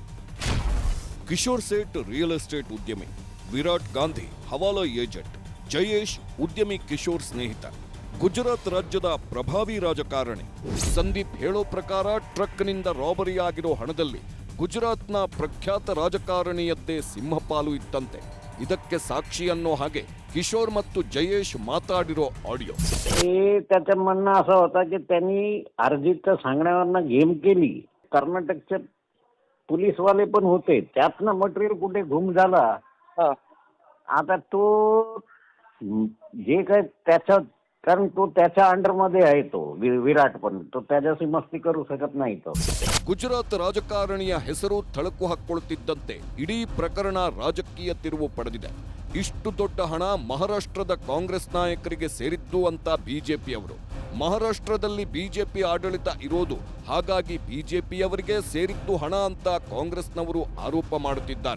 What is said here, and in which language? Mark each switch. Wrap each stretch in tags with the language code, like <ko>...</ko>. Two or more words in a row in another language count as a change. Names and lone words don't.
<kn>ಕಿಶೋರ್ ಸೇಠ್ ರಿಯಲ್ ಎಸ್ಟೇಟ್ ಉದ್ಯಮಿ, ವಿರಾಟ್ ಗಾಂಧಿ ಹವಾಲಾ ಏಜೆಂಟ್, ಜಯೇಶ್ ಉದ್ಯಮಿ ಕಿಶೋರ್ ಸ್ನೇಹಿತ, ಗುಜರಾತ್ ರಾಜ್ಯದ ಪ್ರಭಾವಿ ರಾಜಕಾರಣಿ. ಸಂದೀಪ್ ಹೇಳೋ ಪ್ರಕಾರ ಟ್ರಕ್ನಿಂದ ರಾಬರಿ ಆಗಿರೋ ಹಣದಲ್ಲಿ ಗುಜರಾತ್ನ ಪ್ರಖ್ಯಾತ ರಾಜಕಾರಣಿಯದ್ದೇ ಸಿಂಹಪಾಲು ಇತ್ತಂತೆ. ಇದಕ್ಕೆ साक्षी ಅನ್ನೋ ಹಾಗೆ किशोर ಮತ್ತು जयेश ಮಾತಾಡಿರೋ ಆಡಿಯೋ.</kn> <mr>त्याचं म्हणणं असं होतं की त्यांनी अर्जितच्या सांगण्यावरनं गेम केली. कर्नाटकचे पोलीसवाले पण होते, त्यातनं मटेरियल कुठे गुम झाला. आता तो जे काय त्याच्या, कारण तो त्याच्या अंडरमध्ये आहे, तो विराट पण तो त्याच्याशी मस्ती करू शकत नाही. तो</mr> <kn>ಗುಜರಾತ್ ರಾಜಕಾರಣಿಯ ಹೆಸರು ಥಳಕು ಹಾಕ್ಕೊಳ್ತಿದ್ದಂತೆ ಇಡೀ ಪ್ರಕರಣ ರಾಜಕೀಯ ತಿರುವು ಪಡೆದಿದೆ. ಇಷ್ಟು ದೊಡ್ಡ ಹಣ ಮಹಾರಾಷ್ಟ್ರದ ಕಾಂಗ್ರೆಸ್ ನಾಯಕರಿಗೆ ಸೇರಿದ್ದು ಅಂತ ಬಿಜೆಪಿಯವರು. ಮಹಾರಾಷ್ಟ್ರದಲ್ಲಿ ಬಿಜೆಪಿ ಆಡಳಿತ ಇರೋದು, ಹಾಗಾಗಿ ಬಿಜೆಪಿಯವರಿಗೆ ಸೇರಿದ್ದು ಹಣ ಅಂತ ಕಾಂಗ್ರೆಸ್ನವರು ಆರೋಪ ಮಾಡುತ್ತಿದ್ದಾರೆ.</kn>